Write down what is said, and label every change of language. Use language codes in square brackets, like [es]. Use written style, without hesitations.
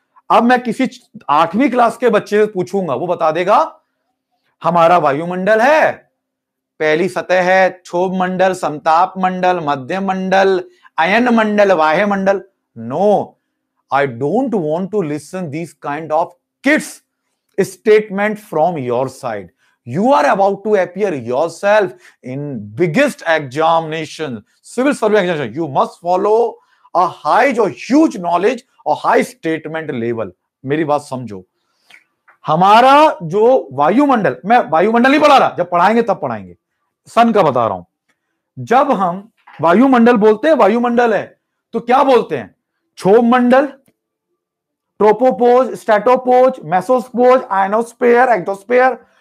[hi] अब मैं किसी 8वीं क्लास के बच्चे से पूछूंगा, वो बता देगा हमारा वायुमंडल है, पहली सतह है, क्षोभ मंडल, समताप मंडल, मध्य मंडल, अयन मंडल, वाह्य मंडल। [en] No, I don't want to listen this kind of kids statement from your side. You are about to appear yourself in biggest examination, civil service examination. You must follow a high or huge knowledge or high statement level. [hi] मेरी बात समझो। हमारा जो वायुमंडल, मैं वायुमंडल नहीं पढ़ा रहा, जब पढ़ाएंगे तब पढ़ाएंगे, सन का बता रहा हूं। जब हम वायुमंडल बोलते हैं, वायुमंडल है, तो क्या बोलते हैं? क्षोभ मंडल, ट्रोपोपोज, स्ट्रेटोपोज, मेसोस्पोज, आयनोस्फीयर, एक्टोस्फीयर।